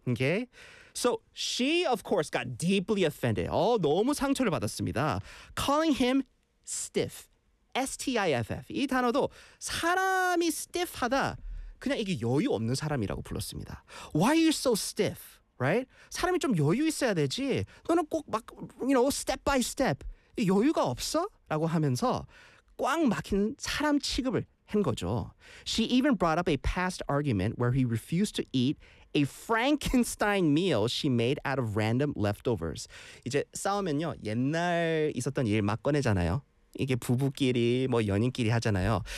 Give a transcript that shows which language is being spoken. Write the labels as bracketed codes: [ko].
[en] Okay? So she of course got deeply offended. [ko] 너무 상처를 받았습니다. [en] Calling him stiff. S-T-I-F-F. [ko] 이 단어도 사람이 stiff하다. 그냥 이게 여유 없는 사람이라고 불렀습니다. [en] Why are you so stiff? Right? [ko] 사람이 좀 여유 있어야 되지. 너는 꼭 막 [en] you know step by step. [ko] 여유가 없어? 라고 하면서 꽉 막힌 사람 취급을 한 거죠. [en] She even brought up a past argument where he refused to eat a Frankenstein meal she made out of random leftovers. [ko] 이제 싸우면요. 옛날 있었던 일 막 꺼내잖아요. 이게 부부끼리 뭐 연인끼리 하잖아요.